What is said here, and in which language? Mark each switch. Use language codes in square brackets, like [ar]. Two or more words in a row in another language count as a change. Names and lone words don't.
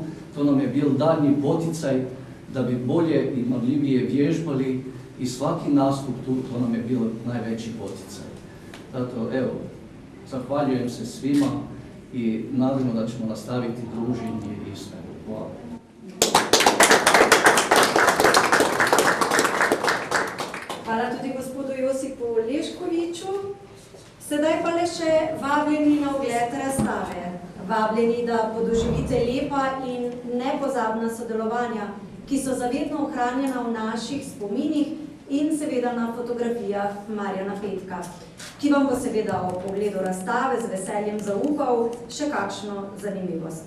[hr] To nam je bil daljnji poticaj da bi bolje i marljivije vježbali i svaki nastup tu, to nam je bilo najveći poticaj. Zato, evo, zahvaljujem se svima i nadamo da ćemo nastaviti druženje i sve. Hvala. [sl] Hvala tudi gospodu Josipu Leškoviču. Sedaj pa le še vabljeni na ogled razstave. Vabljeni, da podoživite lepa in nepozabna sodelovanja, ki so zavedno ohranjena v naših spominih in seveda na fotografijah Marijana Petka, ki vam bo seveda o pogledu razstave z veseljem zaupal še kakšno zanimivost.